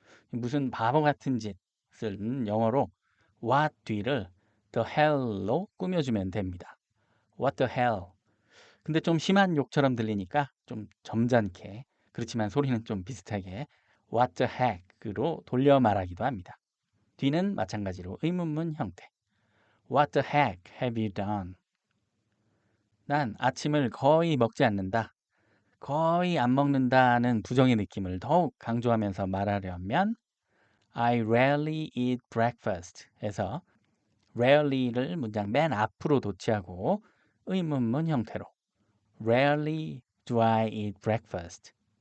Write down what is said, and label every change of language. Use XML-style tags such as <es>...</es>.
<ko>무슨 바보 같은 짓을 영어로 what 뒤를 the hell로 꾸며주면 됩니다.</ko> <en>What the hell.</en> <ko>근데 좀 심한 욕처럼 들리니까 좀 점잖게 그렇지만 소리는 좀 비슷하게 What the heck으로 돌려 말하기도 합니다. 뒤는 마찬가지로 의문문 형태.</ko> <en>What the heck have you done?</en> <ko>난 아침을 거의 먹지 않는다. 거의 안 먹는다는 부정의 느낌을 더욱 강조하면서 말하려면</ko> <en>I rarely eat breakfast</en> <ko>에서 rarely를 문장 맨 앞으로 도치하고 의문문 형태로</ko> <en>Rarely do I eat breakfast.</en>